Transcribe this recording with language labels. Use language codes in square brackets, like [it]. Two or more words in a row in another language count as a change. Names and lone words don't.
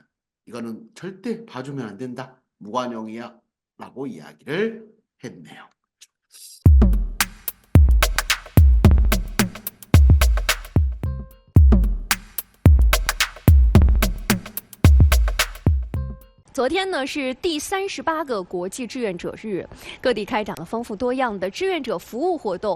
[ko] 이거는 절대 봐주면 안 된다. 무관용이야 라고 이야기를 했네요. 그렇죠? [zh] 昨天呢是第38个国际志愿者日，各地开展了丰富多样的志愿者服务活动。